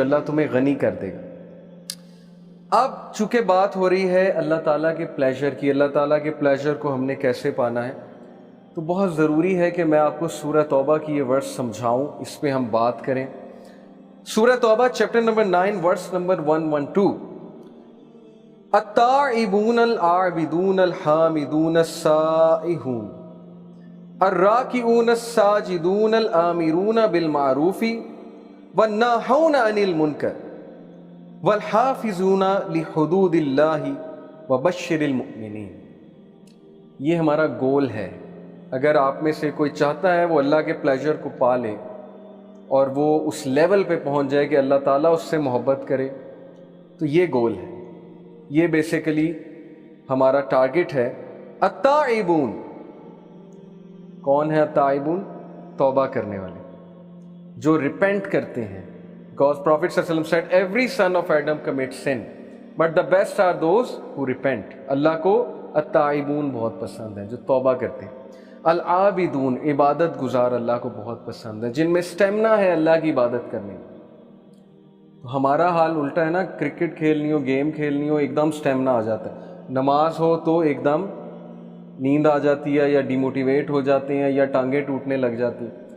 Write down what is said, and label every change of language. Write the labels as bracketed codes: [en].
[ur] اللہ تمہیں غنی کر دے گا. اب چونکہ بات ہو رہی ہے اللہ تعالیٰ کے پلیجر کی، اللہ تعالیٰ کے پلیجر کو ہم نے کیسے پانا ہے، تو بہت ضروری ہے کہ میں آپ کو سورہ توبہ کی یہ ورس سمجھاؤں، اس پہ ہم بات کریں. سورہ توبہ چیپٹر نمبر 9 ورس نمبر 112. [ar] التائبون العابدون الحامدون السائحون الراکعون الساجدون الآمرون بالمعروف والناہون عن المنکر والحافظون لحدود اللہ وبشر المؤمنین. [ur] یہ ہمارا گول ہے. اگر آپ میں سے کوئی چاہتا ہے وہ اللہ کے پلیجر کو پا لے اور وہ اس لیول پہ پہنچ جائے کہ اللہ تعالیٰ اس سے محبت کرے، تو یہ گول ہے. یہ بیسیکلی ہمارا ٹارگٹ ہے. التائبون، کون ہے التائبون؟ توبہ کرنے والے، جو ریپینٹ کرتے ہیں. [en] Because Prophet [ar] صلی اللہ علیہ وسلم [en] said every son of Adam commits sin but the best are those who repent. [ur] اللہ کو التائبون بہت پسند ہے، جو توبہ کرتے ہیں. العابدون، عبادت گزار اللہ کو بہت پسند ہے، جن میں سٹیمنا ہے اللہ کی عبادت کرنے میں. تو ہمارا حال الٹا ہے نا، کرکٹ کھیلنی ہو، گیم کھیلنی ہو، ایک دم سٹیمنا آ جاتا ہے. نماز ہو تو ایک دم نیند آ جاتی ہے، یا ڈیموٹیویٹ ہو جاتے ہیں، یا ٹانگیں ٹوٹنے لگ جاتی ہیں.